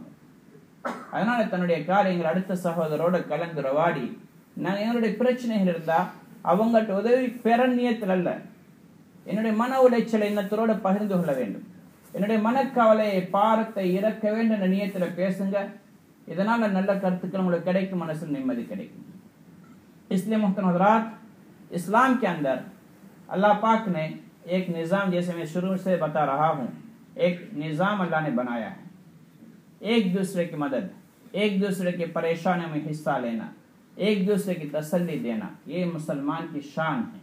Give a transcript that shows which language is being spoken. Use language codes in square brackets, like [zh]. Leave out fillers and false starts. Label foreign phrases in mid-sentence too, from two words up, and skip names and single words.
[ta] அதனால தன்னுடைய காரியங்கள் அடுத்த சகோதரோட கலந்துரவாடி, நான் என்னுடைய பிரச்சனைகள் இருந்தா அவங்கள்ட்ட உதவி பெற நியத்தில் அல்ல, என்னுடைய மன உளைச்சலை இன்னத்தோடு பகிர்ந்து கொள்ள வேண்டும், என்னுடைய மனக்கவலையை பாரத்தை இறக்க வேண்டும் என்ற நியத்தில் பேசுங்க. இதனால நல்ல கருத்துக்கள் உங்களுக்கு கிடைக்கும், மனசில் நிம்மதி கிடைக்கும். [ur] اس لیے محترم حضرات، اسلام کے اندر اللہ پاک نے ایک نظام، جیسے میں شروع سے بتا رہا ہوں، ایک نظام اللہ نے بنایا ہے. ایک دوسرے کی مدد، ایک دوسرے کی پریشانیوں میں حصہ لینا، ایک دوسرے کی تسلی دینا، یہ مسلمان کی شان ہے.